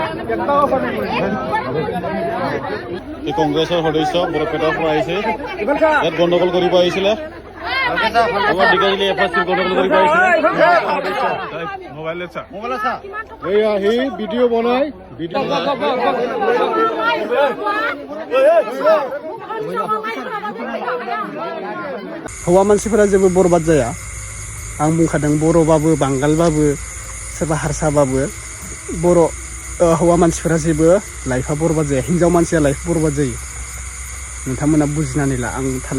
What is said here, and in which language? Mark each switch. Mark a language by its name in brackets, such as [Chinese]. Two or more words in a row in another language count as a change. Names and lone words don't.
[Assamese] এই কংগ্ৰেছৰ সদস্য বৰপেটাৰ পৰা আহিছে ইয়াত গণ্ডগোল কৰিব আহিছিলে সি ভিডিঅ' বনাই [Bodo] हौवा मानसिफोरा जेबो बरबाद जाया आं बुंखादों बर'बाबो बांगालबाबो सोरबा हारसाबाबो बर' हौवा मानसिफोरा जेबो लाइफआ बरबाद जाया हिनजाव मानसिया लाइफ बरबाद जायो नोंथांमोना बुजिनानै ला आं थाल्ला